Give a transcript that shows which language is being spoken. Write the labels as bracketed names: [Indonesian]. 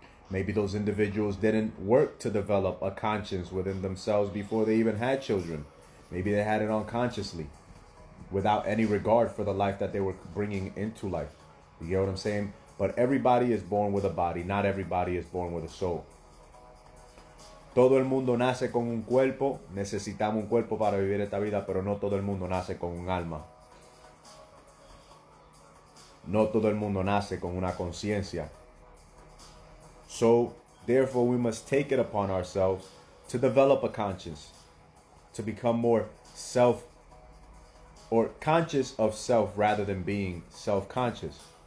[English] Maybe those individuals didn't work to develop a conscience within themselves before they even had children. Maybe they had it unconsciously, without any regard for the life that they were bringing into life. You get what I'm saying? But everybody is born with a body. Not everybody is born with a soul. [Spanish] Todo el mundo nace con un cuerpo. Necesitamos un cuerpo para vivir esta vida, pero no todo el mundo nace con un alma. No todo el mundo nace con una conciencia. [English] So, therefore, we must take it upon ourselves to develop a conscience, to become more or conscious of self rather than being self-conscious.